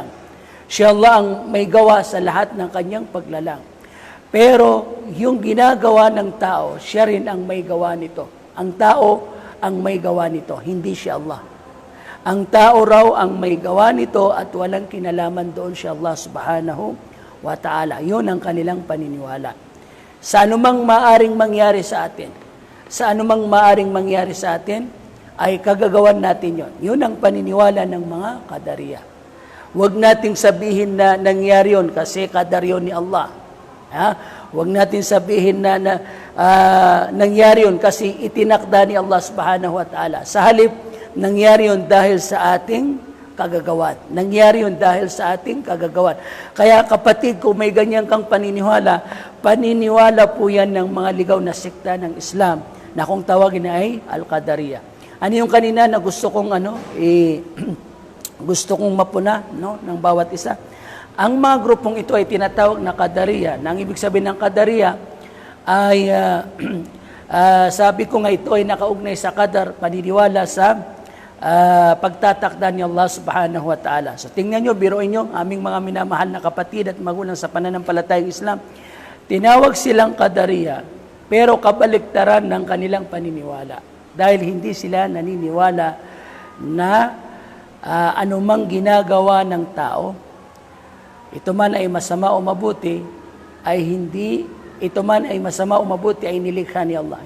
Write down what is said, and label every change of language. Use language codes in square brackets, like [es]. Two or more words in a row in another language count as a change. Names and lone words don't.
[tl] Si Allah ang may gawa sa lahat ng kanyang paglalang. Pero yung ginagawa ng tao, siya rin ang may gawa nito. Ang tao ang may gawa nito, hindi si Allah. Ang tao raw ang may gawa nito at walang kinalaman doon si Allah [ar] سبحانه وتعالى. [tl] Yun ang kanilang paniniwala. Sa anumang maaring mangyari sa atin, ay kagagawan natin yon. Yun ang paniniwala ng mga Qadariyah. Huwag nating sabihin na nangyari yun kasi qadar yun ni Allah. Huwag natin sabihin na nangyari yun kasi itinakda ni Allah [ar] سبحانه وتعالى. [tl] Sa halip, nangyari yun dahil sa ating kagagawan. Nangyari yun dahil sa ating kagagawan. Kaya kapatid, kung may ganyan kang paniniwala po yan ng mga ligaw na sekta ng Islam na kung tawagin ay Al-Qadariyah. Ano yung kanina na gusto kong gusto kong mapuna ng bawat isa? Ang mga grupong ito ay tinatawag na Qadariyah. Ang ibig sabihin ng Qadariyah ay sabi ko nga ito ay nakaugnay sa qadar, paniniwala sa pagtatakda ni Allah [ar] سبحانه وتعالى. [tl] So tingnan nyo, biruin nyo, aming mga minamahal na kapatid at magulang sa pananampalatayang Islam, tinawag silang Qadariyah, pero kabaliktaran ng kanilang paniniwala. Dahil hindi sila naniniwala na anumang ginagawa ng tao, ito man ay masama o mabuti, ay nilikha ni Allah.